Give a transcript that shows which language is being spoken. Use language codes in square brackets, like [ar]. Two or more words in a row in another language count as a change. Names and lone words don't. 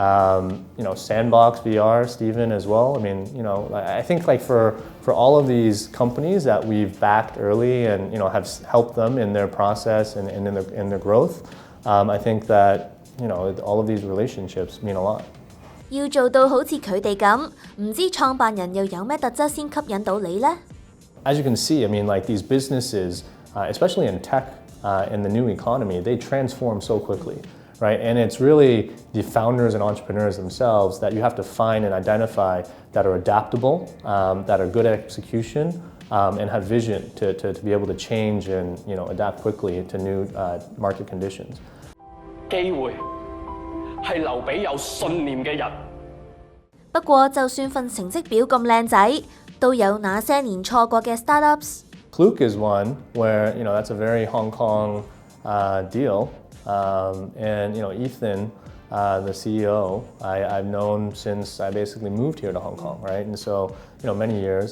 [en] Sandbox VR, Steven as well. I think for all of these companies that we've backed early and have helped them in their process and in their growth, I think that all of these relationships mean a lot. [yue] 要做到好似佢哋咁，唔知創辦人又有咩特質先吸引到你呢？ [en] As you can see, these businesses, especially in tech, in the new economy, they transform so quickly, right? And it's really the founders and entrepreneurs themselves that you have to find and identify that are adaptable, that are good at execution, and have vision to be able to change and adapt quickly to new market conditions. [yue] 機會係留俾有信念嘅人。不過，就算份成績表咁靚仔，都有那些年錯過嘅 startups。 [en] Fluke is one where, that's a very Hong Kong deal. And, Ethan, the CEO, I've known since I basically moved here to Hong Kong, right? And so, many years.